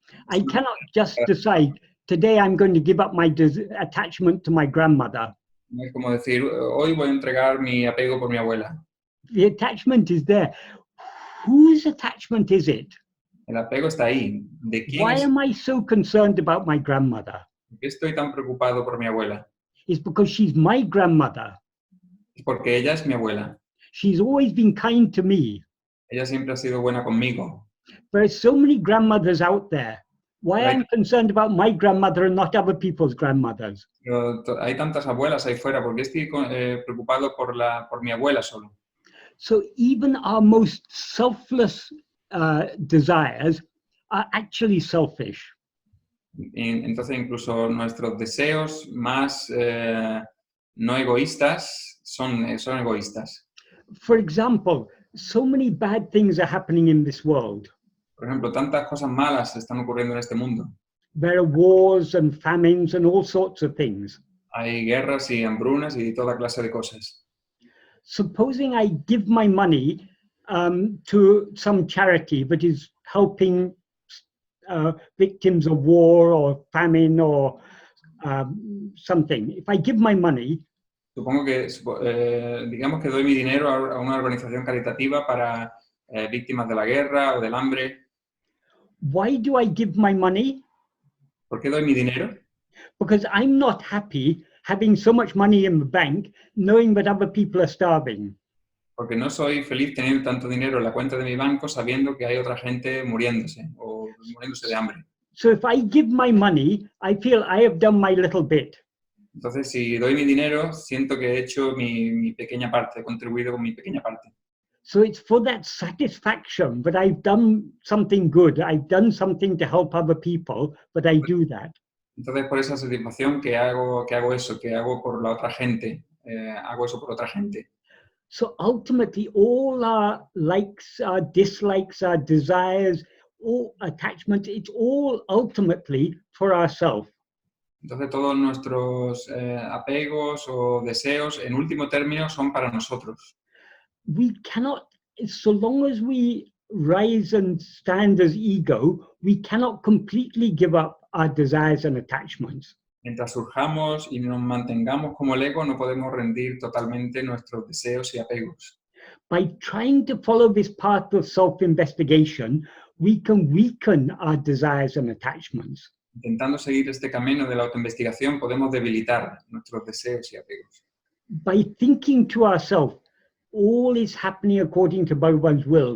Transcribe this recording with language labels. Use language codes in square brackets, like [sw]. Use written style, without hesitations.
[en] I cannot just decide, today I'm going to give up my attachment to my grandmother. [es] No es como decir, hoy voy a entregar mi apego por mi abuela. [en] The attachment is there. Whose attachment is it? [es] El apego está ahí. ¿De quién [en] Why [es] es? [en] am I so concerned about my grandmother? [es] ¿Por qué estoy tan preocupado por mi abuela? [en] It's because she's my grandmother. [es] Es porque ella es mi abuela. [en] She's always been kind to me. [es] Ella siempre ha sido buena conmigo. [en] There's so many grandmothers out there. Why Right. I'm concerned about my grandmother and not other people's grandmothers? [es] Pero hay tantas abuelas ahí fuera. ¿Por qué estoy preocupado por mi abuela solo? [en] So even our most selfless desires are actually selfish. [es] Entonces incluso nuestros deseos más no egoístas son egoístas. [en] For example, so many bad things are happening in this world. [es] Por ejemplo, tantas cosas malas están ocurriendo en este mundo. [en] There are wars and famines and all sorts of things. [es] Hay guerras y hambrunas y toda clase de cosas. [en] Supposing I give my money to some charity that is helping victims of war or famine or something. If I give my money, [es] Supongo que, digamos que doy mi dinero a una organización caritativa para víctimas de la guerra o del hambre. [en] why do I give my money? [es] ¿Por qué doy mi dinero? [en] Because I'm not happy having so much money in the bank, knowing that other people are starving. [es] Porque no soy feliz teniendo tanto dinero en la cuenta de mi banco sabiendo que hay otra gente muriéndose o muriéndose de hambre. [en] So if I give my money, I feel I have done my little bit. [es] Entonces, si doy mi dinero, siento que he hecho mi pequeña parte, he contribuido con mi pequeña parte. [en] So it's for that satisfaction that I've done something good. I've done something to help other people, but I do that. [es] Entonces, por esa satisfacción que hago eso, que hago por la otra gente, hago eso por otra gente. [en] So ultimately, all our likes, our dislikes, our desires, all attachments, it's all ultimately for ourselves. [es] Entonces todos nuestros apegos o deseos, en último término, son para nosotros. [en] We cannot, so long as we rise and stand as ego, we cannot completely give up our desires and attachments. [es] Mientras surjamos y nos mantengamos como el ego, no podemos rendir totalmente nuestros deseos y apegos. [en] By trying to follow this path of self-investigation, we can weaken our desires and attachments. [es] Intentando seguir este camino de la autoinvestigación, podemos debilitar nuestros deseos y apegos. [en] By thinking to ourselves, all is happening according to Bhagavan's will.